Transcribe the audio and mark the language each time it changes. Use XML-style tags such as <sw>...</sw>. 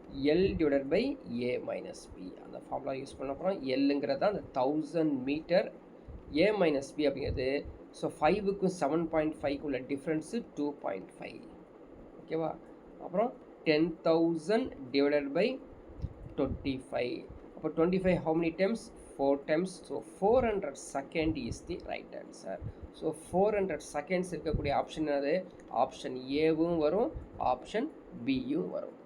<ta>L divided by A minus B, அந்த formula use பண்ண அப்புறம் எல்லுங்கிறது தான் அந்த 1000 மீட்டர், ஏ மைனஸ் பி அப்படிங்கிறது. ஸோ 5க்கும் 7.5க்கு உள்ள டிஃப்ரென்ஸு 2.5. ஓகேவா? அப்புறம் 10,000 டிவைடட் பை 25. அப்போ 25</ta> <en>how many times, 4 times. So 400 second is the right answer. So 400 seconds</en> <ta>இருக்கக்கூடிய ஆப்ஷன் என்னது? ஆப்ஷன் ஏவும் வரும், ஆப்ஷன் பியும் வரும்.</ta>